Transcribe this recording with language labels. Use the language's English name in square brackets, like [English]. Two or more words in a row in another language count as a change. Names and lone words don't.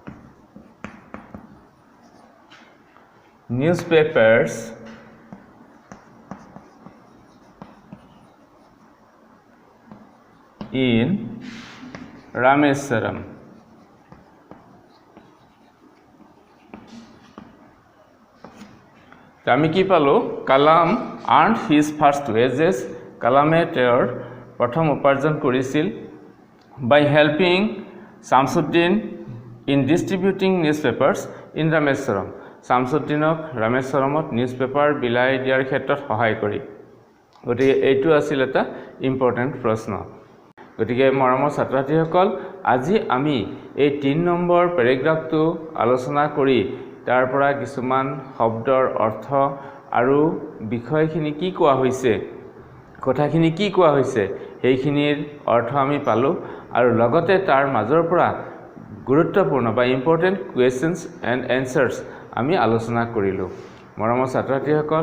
[English] newspapers in Rameswaram. [Assamese] আমি কি পালো কালাম [English] earned his first wages [Assamese] কালামে তেওঁৰ প্ৰথম উপাৰ্জন কৰিছিল [English] by helping Shamsuddin in distributing newspapers in Rameswaram [Assamese] Shamsuddinক ৰামেশ্বৰমত নিউজপেপাৰ বিলাই দিয়াৰ ক্ষেত্ৰত সহায় কৰি গতিকে এইটো আছিল এটা ইম্পৰ্টেন্ট প্ৰশ্ন গতিকে মৰমৰ ছাত্ৰছাত্ৰীসকল আজি আমি এই 3 নম্বৰ পেৰাগ্ৰাফটো আলোচনা কৰি তাৰ পৰা কিছুমান শব্দৰ অৰ্থ আৰু বিষয়খিনি কি কোৱা হৈছে কথাখিনি কি কোৱা হৈছে সেইখিনিৰ অৰ্থ আমি পালো আৰু লগতে তাৰ মাজৰ পৰা গুৰুত্বপূৰ্ণ বা [English] important questions and answers [Assamese] আমি আলোচনা কৰিলো মৰমৰ ছাত্ৰছাত্ৰীসকল